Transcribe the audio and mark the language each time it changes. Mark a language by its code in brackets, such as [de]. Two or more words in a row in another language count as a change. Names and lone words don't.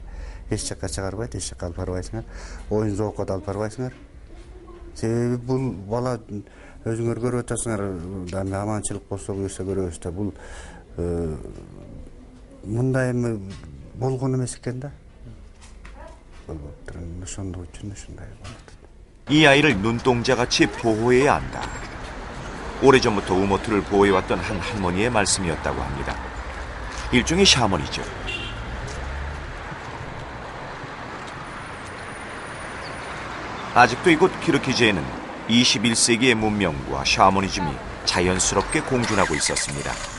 [ky] Эч жакка чыгарбайт, эч жакка алып барбайсыңар. Оюн зоокко алып барбайсыңар. Себеби бул бала өзүңөр көрүп атасыңар, дами аманчылык болсо буюрса көрөбүз да. Бул мындай эми болгон эмес экен да. Ошондук үчүн ушундай болот. [ko] 이 아이를 눈동자같이 보호해야 한다. 오래전부터 우모트를 보호해왔던 한 할머니의 말씀이었다고 합니다. 일종의 샤머니죠. 아직도 이곳 키르키즈에는 21세기의 문명과 샤머니즘이 자연스럽게 공존하고 있었습니다.